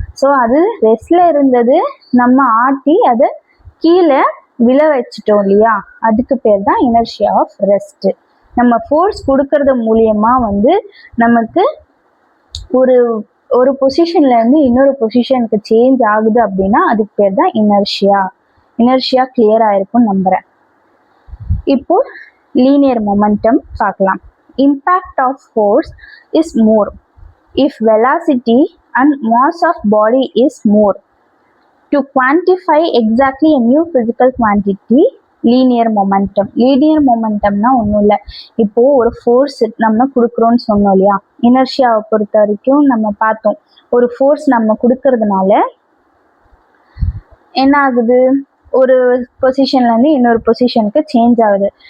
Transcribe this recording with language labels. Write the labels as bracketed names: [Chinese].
[Tamil] So அது ரெஸ்ட்ல இருந்தது, நம்ம ஆட்டி அதை கீழே விழ வச்சுட்டோம் இல்லையா, அதுக்கு பேர் தான் இனர்ஷியா ஆஃப் ரெஸ்ட். நம்ம ஃபோர்ஸ் கொடுக்கறது மூலியமா வந்து நமக்கு ஒரு ஒரு பொசிஷன்ல இருந்து இன்னொரு பொசிஷனுக்கு சேஞ்ச் ஆகுது அப்படின்னா அதுக்கு பேர் தான் இனர்ஷியா. இனர்ஷியா கிளியர் ஆயிருக்கும் நம்புறேன். இப்போ லீனியர் மொமெண்டம் பார்க்கலாம். [English] Impact of force is more if velocity and mass of body is more. To quantify exactly a new physical quantity, linear momentum. [Tamil] Linear மொமெண்டம்னா ஒன்றும் இல்லை, இப்போ ஒரு ஃபோர்ஸ் நம்ம கொடுக்குறோன்னு சொன்னோம் இல்லையா, இனர்ஷியாவை பொறுத்த வரைக்கும் நம்ம பார்த்தோம், ஒரு ஃபோர்ஸ் நம்ம கொடுக்கறதுனால என்ன ஆகுது, ஒரு பொசிஷன்ல இருந்து இன்னொரு பொசிஷனுக்கு சேஞ்ச் ஆகுது.